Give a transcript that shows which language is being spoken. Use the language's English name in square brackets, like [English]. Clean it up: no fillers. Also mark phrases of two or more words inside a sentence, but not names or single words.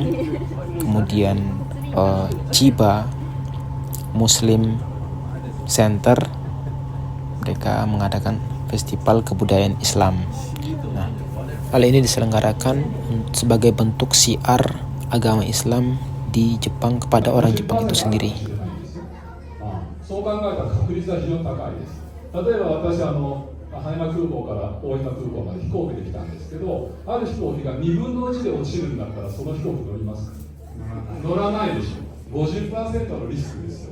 [Indonesian] Kemudian Chiba Muslim Center, mereka mengadakan Festival Kebudayaan Islam. Nah, hal ini diselenggarakan sebagai bentuk syiar agama Islam di Jepang kepada orang Jepang itu sendiri. [Japanese] そう考えたら確率は非常に高いです。例えば私羽山空港から大分空港まで飛行機で来たんですけど、ある飛行機が2分の1で落ちるんだったらその飛行機乗りますか？乗らないでしょ。50% のリスクですよ。